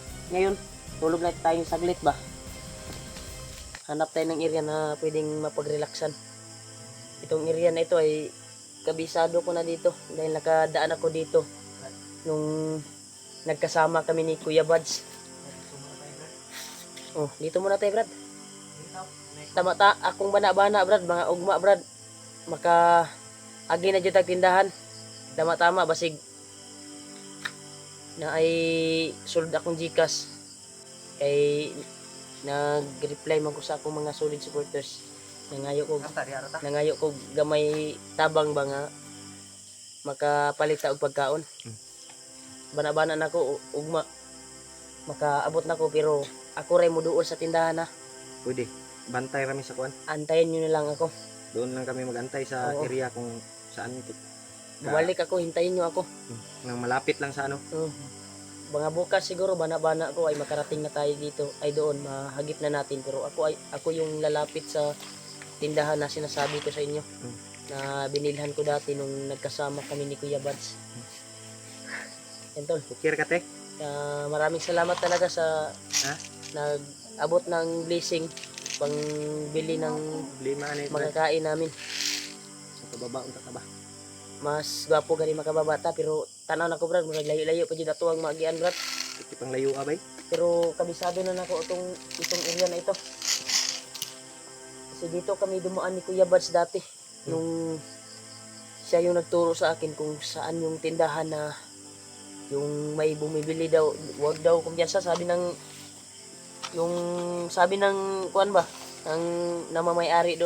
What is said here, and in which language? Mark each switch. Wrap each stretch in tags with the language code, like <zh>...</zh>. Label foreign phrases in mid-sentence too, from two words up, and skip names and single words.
<tl>Ngayon, tulog na tayo saglit ba? Hanap tayo ng area na pwedeng mapag-relaxan. Itong area na ito ay kabisado ko na dito. Dahil nakadaan ako dito. Nung nagkasama kami ni Kuya Buds. Oh, dito muna tayo, Brad.</tl> <ceb>Tama akong bana-bana, Brad, mga ugma, Brad. Maka agi na jud tag tindahan. Tama basig na ay sulod akong GCash. Kay nag-reply man ko sa akong mga</ceb> <en>solid supporters.</en> <ceb>Nangayo ko gamay tabang ba nga makapalit ta og pagkaon. Bana-bana nako ugma. Makaabot nako pero ako ray mo duol sa tindahan na. Pwede. Bantay rami sa kuan.</ceb> <tl>Antayin nyo na lang ako. Doon lang kami magantay sa Oo. area kung saan ito. Bumalik ako, hintayin nyo ako. Nang malapit lang sa ano. Mga bukas siguro bana-bana ko ay makarating na tayo dito. Ay doon, mahagip na natin. Pero ako yung lalapit sa tindahan na sinasabi ko sa inyo. Na binilhan ko dati nung nagkasama kami ni Kuya Buds. Yan, tol.</tl> <ceb>Okay ka te?</ceb> <tl>Maraming salamat talaga sa nag-abot ng blessing pang bili ng</tl> <ceb>Lima ni</ceb> <tl>makakain namin.</tl> <ceb>sa kababa unta ka ba? Mas gwapo gani makababata pero tanaw na ko, Brad, murag layo-layo pa jud ato ang maagian, Brad. Iti pang layo ka bay? Pero kabisado na nako</ceb> <tl>itong area na ito. Kasi dito kami dumaan ni Kuya Buds dati nung siya yung nagturo sa akin kung saan yung tindahan na yung may bumibili daw, wag daw kumpiyansa, sabi ng kuan ba, ang namamay-ari doon.</tl>